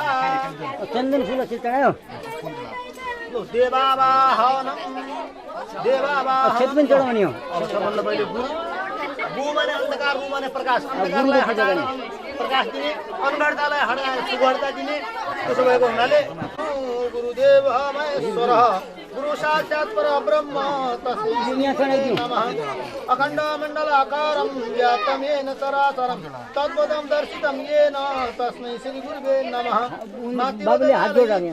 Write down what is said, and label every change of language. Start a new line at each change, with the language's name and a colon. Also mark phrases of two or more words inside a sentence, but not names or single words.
Nepali: चन्दन फुल चढायो
Sanskrit: देवावाहनम
Nepali: खेत पनि चढाउने हो अब सबभन्दा पहिले गु माने अन्धकार रु माने प्रकाश प्रकाश दिने अनगढतालाई हटाएर सुगढता दिने त्यसो भएको हुनाले
Sanskrit: गुरुदेव महेश्वर गुरु साक्षात् परब्रह्म तस्मै नमः अखण्ड मण्डलाकारं व्याप्तं येन चराचरं तत्पदं दर्शितं येन तस्मै श्री गुरुवे नमः
Nepali: बाबुले हात जोडाने